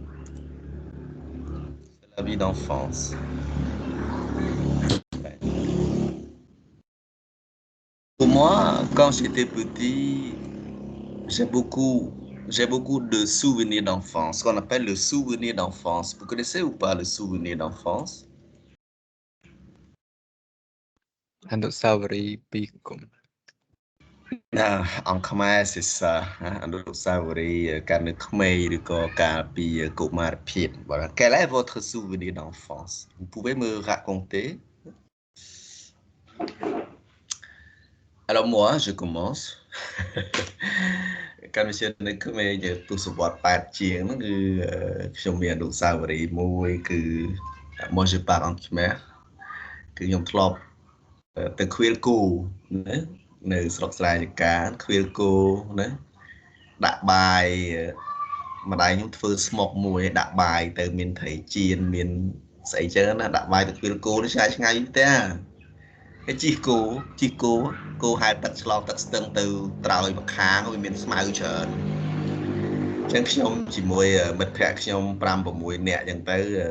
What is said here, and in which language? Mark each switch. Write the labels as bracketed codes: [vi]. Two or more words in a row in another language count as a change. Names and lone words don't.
[fr] C'est la vie d'enfance. Ouais. Pour moi, quand j'étais petit, j'ai beaucoup de souvenirs d'enfance, ce qu'on appelle le souvenir d'enfance. Vous connaissez ou pas le souvenir d'enfance? [km] អនុស្សាវរីយ៍ពីគុំ [fr] En Khmer, c'est ça. Hein, [km] អនុស្សាវរីយ៍កាលនៅក្មេងឬក៏កាលពីកុមារភាព Voilà. [fr] Quel est votre souvenir d'enfance? Vous pouvez me raconter? Alors moi, je commence. [km] កាលពីនៅក្មេងទស្សវត្ស8ជាងហ្នឹងគឺខ្ញុំមានអនុស្សាវរីយ៍មួយគឺ [fr] moi je parle en Khmer [km] គឺខ្ញុំធ្លាប់ទៅឃ្វាលគោណានៅស្រុកស្រែចកាឃ្វាលគោណាដាក់បាយម្ដាយខ្ញុំធ្វើស្មុកមួយដាក់បាយទៅមានត្រីចៀនមានស្អីចឹងណាដាក់បាយទៅឃ្វាលគោនេះឆ្ងាយឆ្ងាយទេហើយជីកគោហែលទឹកឆ្លងទឹកស្ទឹងទៅត្រើយម្ខាងវាមានស្មៅច្រើនអញ្ចឹងខ្ញុំជាមួយមិត្តភ័ក្តិខ្ញុំ5 6នាក់អញ្ចឹងទៅ